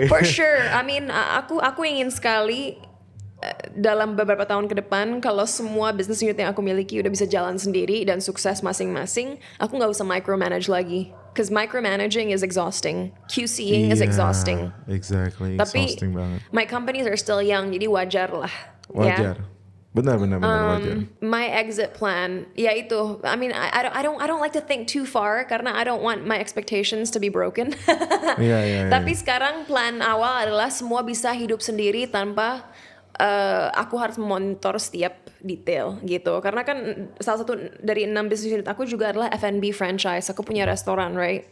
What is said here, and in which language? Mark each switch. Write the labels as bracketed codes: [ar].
[en] for sure, I mean, [id] aku ingin sekali dalam beberapa tahun ke depan kalau semua business unit yang aku miliki udah bisa jalan sendiri dan sukses masing-masing, aku nggak usah micromanage lagi. [en] Cause micromanaging is exhausting, QCing is [id] Iya, [en] exhausting. Exactly, [id] Tapi [en] exhausting [id] banget. [en] my companies are still young, [id] jadi wajar lah. Wajar. Ya. Benar wajar. [en] My exit plan, [id] ya itu. [en] I mean, I don't like to think too far karena I don't want my expectations to be broken. [id] Iya. Tapi sekarang plan awal adalah semua bisa hidup sendiri tanpa aku harus memonitor setiap detail gitu. Karena kan salah satu dari 6 business unit aku juga adalah F&B franchise. Aku punya restoran, right?